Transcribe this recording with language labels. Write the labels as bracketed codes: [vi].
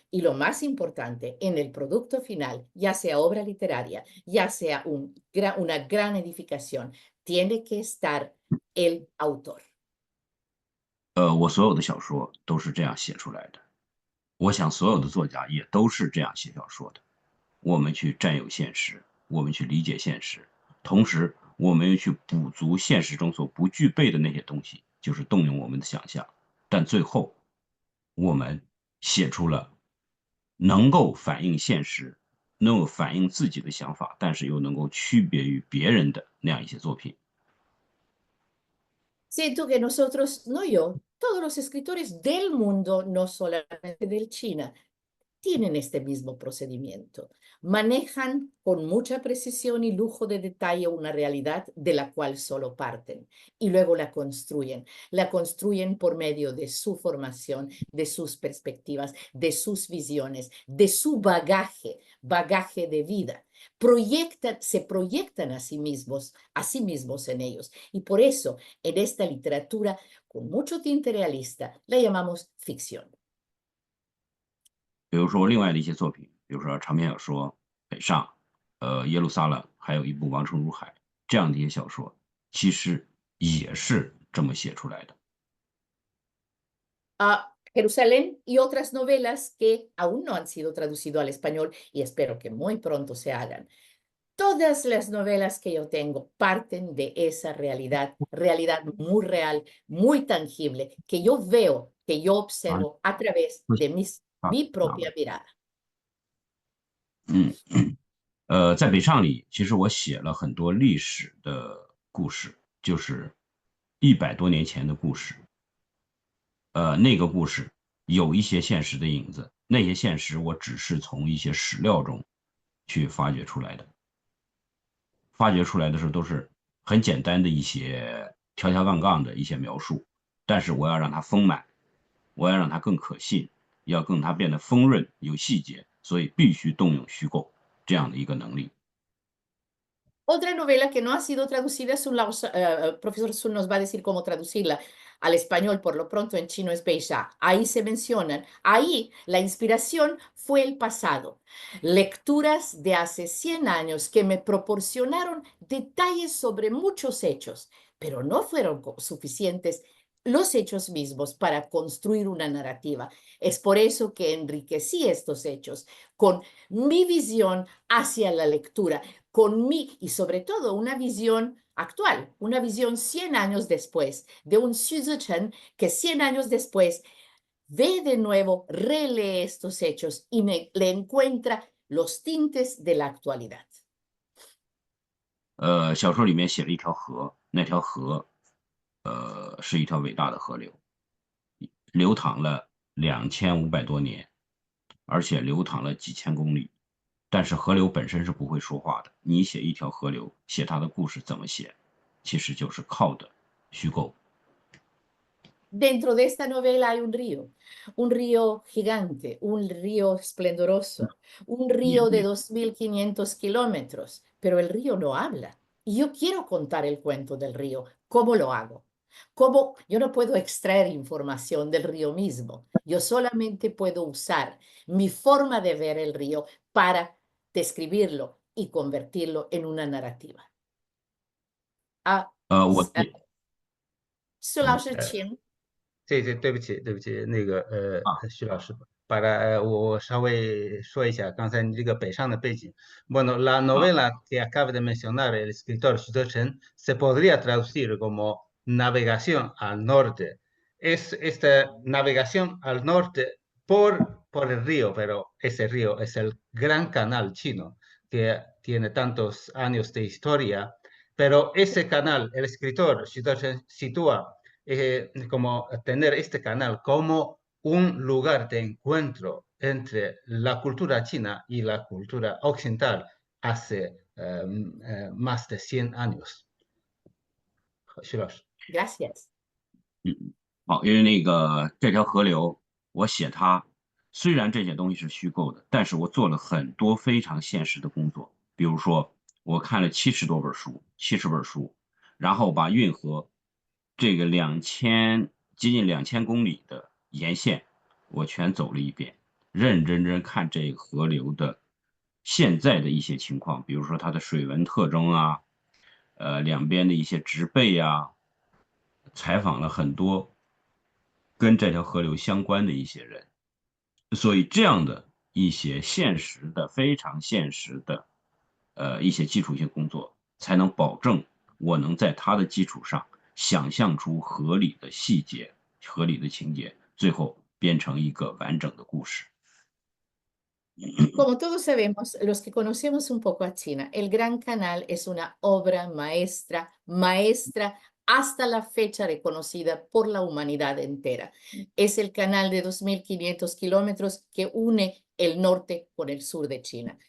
[es] Y lo más importante, en el producto final, ya sea obra literaria, ya sea una gran edificación, tiene que estar el autor. [zh] 我所有的小说都是这样写出来的，我想所有的作家也都是这样写小说的。我们去占有现实，我们去理解现实，同时我们又去补足现实中所不具备的那些东西，就是动用我们的想象。但最后，我们写出了能够反映现实、能够反映自己的想法，但是又能够区别于别人的那样一些作品。 [es] Siento que nosotros, no yo, todos los escritores del mundo, no solamente del China, tienen este mismo procedimiento. Manejan con mucha precisión y lujo de detalle una realidad de la cual solo parten y luego la construyen. La construyen por medio de su formación, de sus perspectivas, de sus visiones, de su bagaje de vida. Se proyectan a sí mismos en ellos. Y por eso, en esta literatura con mucho tinte realista, la llamamos ficción. [zh] 比如说另外的一些作品，比如说长篇小说《北上》，耶路撒冷，还有一部《王城如海》这样的一些小说，其实也是这么写出来的。 [es] Jerusalén y otras novelas que aún no han sido traducidas al español y espero que muy pronto se hagan. Todas las novelas que yo tengo parten de esa realidad, realidad muy real, muy tangible, que yo veo, que yo observo a través de mi propia mirada. [zh] 在北上里，其实我写了很多历史的故事，就是100多年前的故事。那个故事有一些现实的影子，那些现实我只是从一些史料中去发掘出来的。发掘出来的时候都是很简单的一些条条杠杠的一些描述，但是我要让它丰满，我要让它更可信，要更它变得丰润有细节，所以必须动用虚构这样的一个能力。 [es] Otra novela que no ha sido traducida, profesor Sun nos va a decir cómo traducirla al español, por lo pronto en chino es Beixia. Ahí se mencionan, ahí la inspiración fue el pasado. Lecturas de hace 100 años que me proporcionaron detalles sobre muchos hechos, pero no fueron suficientes los hechos mismos para construir una narrativa. Es por eso que enriquecí estos hechos con mi visión hacia la lectura, con mí y sobre todo una visión actual, una visión 100 años después, de un Xu Zichen que 100 años después ve de nuevo, relee estos hechos y le encuentra los tintes de la actualidad. [zh] 小说里面写了一条河，那条河，是一条伟大的河流，流淌了2500多年，而且流淌了几千公里。但是河流本身是不会说话的，你写一条河流，写它的故事怎么写，其实就是靠的虚构。 [es] Dentro de esta novela hay un río gigante, un río esplendoroso, un río de 2500 kilómetros, pero el río no habla. Y yo quiero contar el cuento del río. ¿Cómo lo hago? ¿Cómo? Yo no puedo extraer información del río mismo. Yo solamente puedo usar mi forma de ver el río para describirlo y convertirlo en una narrativa. [zh] 我苏老师，请。对不起，那个啊徐老师，我稍微说一下刚才你这个北上的背景。 [es] Bueno, la novela que acaba de mencionar el escritor Xu Zichen se podría traducir como navegación al norte. Es esta navegación al norte por el río, pero ese río es el Gran Canal chino, que tiene tantos años de historia. Pero ese canal, el escritor Xu Zichen sitúa como tener este canal como un lugar de encuentro entre la cultura china y la cultura occidental hace más de 100 años. [zh] 徐老师。 [es] Gracias. [zh] 好，因为那个这条河流，我写它，虽然这些东西是虚构的，但是我做了很多非常现实的工作。比如说，我看了70多本书，70本书，然后把运河这个接近2000公里的沿线，我全走了一遍，认真看这个河流的现在的一些情况，比如说它的水文特征啊，两边的一些植被啊，采访了很多跟这条河流相关的一些人，所以这样的一些现实的、非常现实的，一些基础性工作，才能保证我能在它的基础上想象出合理的细节、合理的情节，最后编成一个完整的故事。 [es] Como todos sabemos, los que conocemos un poco a China, el Gran Canal es una obra maestra hasta la fecha reconocida por la humanidad entera. Es el canal de 2500 kilómetros que une el norte con el sur de China.